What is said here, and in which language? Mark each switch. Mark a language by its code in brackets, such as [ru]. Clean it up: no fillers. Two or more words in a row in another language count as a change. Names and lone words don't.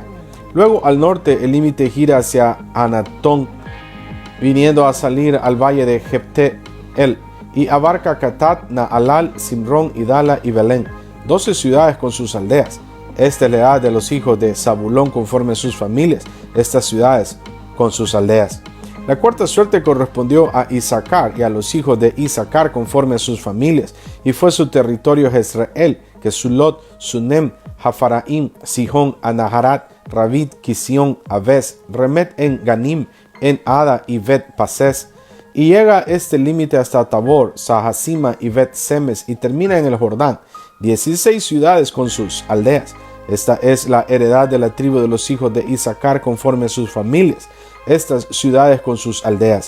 [es] Luego al norte el límite gira hacia Anatón, viniendo a salir al valle de Jepte-El, y abarca Catat, Naalal, Simrón, Idala y Belén, 12 ciudades con sus aldeas. Esta es la edad de los hijos de Zabulón conforme a sus familias, estas ciudades con sus aldeas. La cuarta suerte correspondió a Isaacar y a los hijos de Isaacar conforme a sus familias, y fue su territorio Jezreel, Kesulot, Sunem, Jafaraim, Sihón, Anaharat, Rabit, Kisión, Aves, Remet en Ganim, en Ada y Bet Pases, y llega este límite hasta Tabor, Sahasima y Bet Semes, y termina en el Jordán, 16 ciudades con sus aldeas. Esta es la heredad de la tribu de los hijos de Isaacar conforme a sus familias, estas ciudades con sus aldeas.